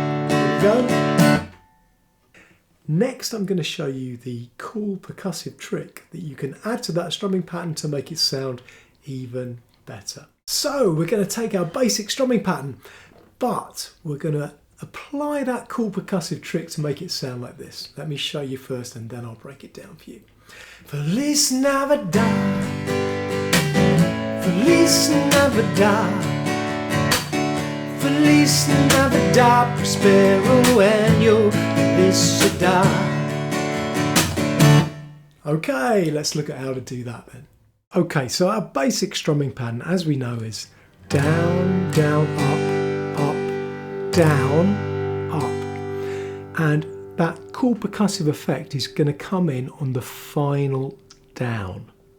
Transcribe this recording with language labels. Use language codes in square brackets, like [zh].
[en] Here we go. Next, I'm going to show you the cool percussive trick that you can add to that strumming pattern to make it sound even better. So we're going to take our basic strumming pattern, but we're going to apply that cool percussive trick to make it sound like this. Let me show you first and then I'll break it down for you. [es] Feliz Navidad, Feliz Navidad. Feliz Navidad, prospero año, felicidad. [en] Okay, let's look at how to do that then. Okay, so our basic strumming pattern, as we know, is down, down, up, down, up. And that cool percussive effect is going to come in on the final down.